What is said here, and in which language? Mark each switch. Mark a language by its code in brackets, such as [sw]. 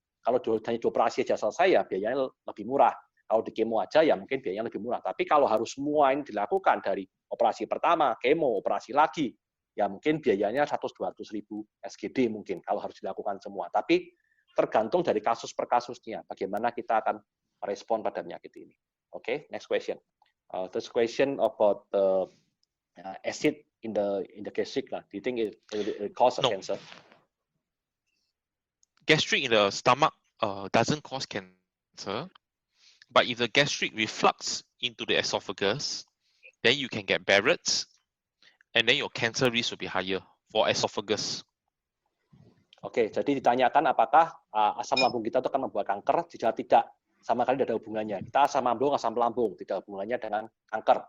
[id] Kalau hanya dioperasi saja selesai, ya biayanya lebih murah. Kalau di kemo aja, ya mungkin biayanya lebih murah. Tapi kalau harus semua ini dilakukan dari operasi pertama, kemo, operasi lagi, ya mungkin biayanya 100-200 ribu SGD mungkin, kalau harus dilakukan semua. Tapi tergantung dari kasus per kasusnya, bagaimana kita akan merespon pada penyakit ini. [en] Okay, next question. This question about the acid in the gastric. Do you think it cause cancer? Gastric in the stomach doesn't cause cancer, but if the gastric reflux into the esophagus, then you can get Barrett's, and then your cancer risk will be higher for esophagus. [id] Oke, jadi ditanyakan apakah asam lambung kita itu akan membuat kanker? Jika tidak, sama sekali tidak ada hubungannya. Kita asam lambung, tidak ada hubungannya dengan kanker.